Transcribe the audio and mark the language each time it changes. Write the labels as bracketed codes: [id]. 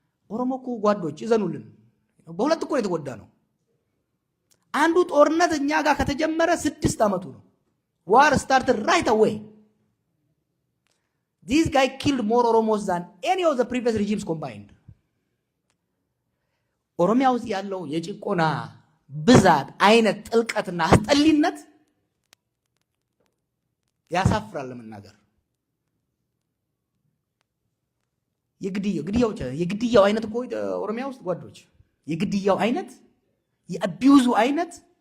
[am] ኦሮሞ እኮ ጓዶች ይዘኑልን በሁለት እኮ የተጎዳ ነው። አንዱ ጦርነት እኛ ጋር ከተጀመረ 6 ዓመቱ ነው። [en] war started right away. This guy killed more Oromos than any of the previous regimes combined. [am] ኦሮሚያ ውስጥ ያለው የጭቆና ብዛት አይነት ጥልቀትና አስጠሊነት ያሳፍራል ለመናገር። የግድያው አይነት እኮ ኦሮሚያ ውስጥ ጓዶች የግድያው አይነት የአቢዩዙ አይነት